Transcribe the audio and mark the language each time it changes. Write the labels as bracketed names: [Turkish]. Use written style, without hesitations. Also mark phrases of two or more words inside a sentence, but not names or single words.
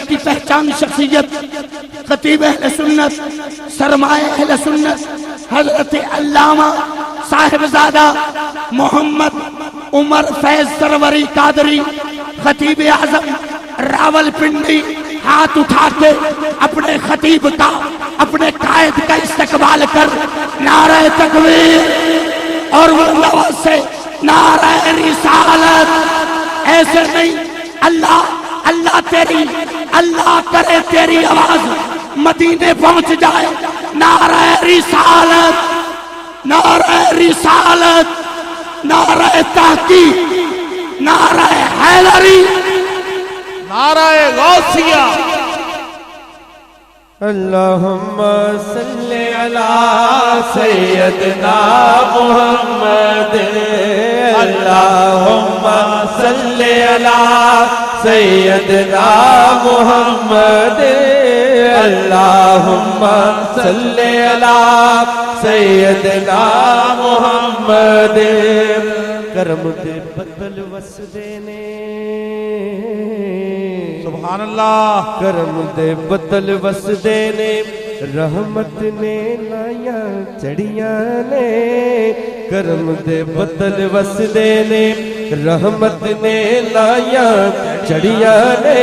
[Urdu] کی پہچان شخصیت، خطیب اہل سنت، سرمایہ اہل سنت، حضرت علامہ صاحبزادہ محمد عمر فیض سروری قادری، خطیب اعظم راولپنڈی، ہاتھ اٹھا کے اپنے خطیب کا، اپنے قائد کا استقبال کر نعرہ تکبیر اور بلند آواز سے نعرہ رسالت. ایسے نہیں, اللہ اللہ تیری، اللہ کرے تیری آواز مدینے پہنچ جائے. نعرہ رسالت، نعرہ رسالت، نعرہ تحقیق، نعرہ حیدری, نعرہ غوثیہ. [Arabic] اللهم صل على سيدنا محمد، اللهم صل على سيدنا محمد، اللهم صل على سيدنا محمد. [Punjabi] ਕਰਮ ਦੇ ਬੱਦਲ ਵੱਸਦੇ ਨੇ, [Arabic] سبحان الله. [Punjabi] ਕਰਮ ਦੇ ਬੱਦਲ ਵੱਸਦੇ ਨੇ, ਰਹਿਮਤ ਨੇ ਲਾਇਆ ਚੜ੍ਹਿਆ ਨੇ, ਕਰਮ ਦੇ ਬੱਦਲ ਵੱਸਦੇ ਨੇ, ਰਹਿਮਤ ਨੇ ਲਾਇਆ ਚੜ੍ਹਿਆ ਨੇ।